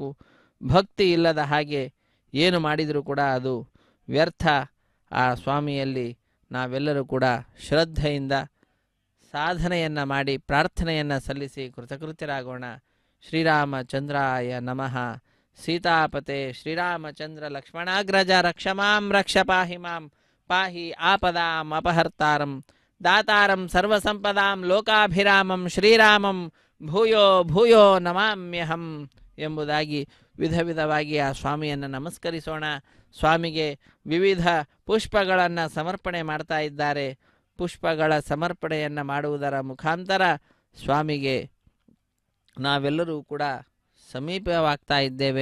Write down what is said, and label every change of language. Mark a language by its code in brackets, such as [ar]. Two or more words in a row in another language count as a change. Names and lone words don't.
[kn] ಭಕ್ತಿ ಇಲ್ಲದ ಹಾಗೆ ಏನು ಮಾಡಿದರೂ ಕೂಡ ಅದು ವ್ಯರ್ಥ. ಆ ಸ್ವಾಮಿಯಲ್ಲಿ ನಾವೆಲ್ಲರೂ ಕೂಡ ಶ್ರದ್ಧೆಯಿಂದ ಸಾಧನೆಯನ್ನು ಮಾಡಿ ಪ್ರಾರ್ಥನೆಯನ್ನು ಸಲ್ಲಿಸಿ ಕೃತಕೃತ್ಯರಾಗೋಣ. [sa] ಶ್ರೀರಾಮಚಂದ್ರಾಯ ನಮಃ. ಸೀತಾಪತೆ ಶ್ರೀರಾಮಚಂದ್ರ ಲಕ್ಷ್ಮಣಾಗ್ರಜ ರಕ್ಷಮಾಂ ರಕ್ಷ ಪಾಹಿ ಮಾಂ ಪಾಹಿ ಆಪದಾಂ ಅಪಹರ್ತಾರಂ ದಾತಾರಂ ಸರ್ವಸಂಪದಾಂ ಲೋಕಾಭಿರಾಮಂ ಶ್ರೀರಾಮಂ ಭೂಯೋ ಭೂಯೋ ನಮಾಮ್ಯಹಂ [kn] ಎಂಬುದಾಗಿ ವಿಧವಾಗಿ ಆ ಸ್ವಾಮಿಯನ್ನು ನಮಸ್ಕರಿಸೋಣ. ಸ್ವಾಮಿಗೆ ವಿವಿಧ ಪುಷ್ಪಗಳನ್ನು ಸಮರ್ಪಣೆ ಮಾಡ್ತಾ ಇದ್ದಾರೆ. ಪುಷ್ಪಗಳ ಸಮರ್ಪಣೆಯನ್ನು ಮಾಡುವುದರ ಮುಖಾಂತರ ಸ್ವಾಮಿಗೆ ನಾವೆಲ್ಲರೂ ಕೂಡ ಸಮೀಪವಾಗ್ತಾ ಇದ್ದೇವೆ.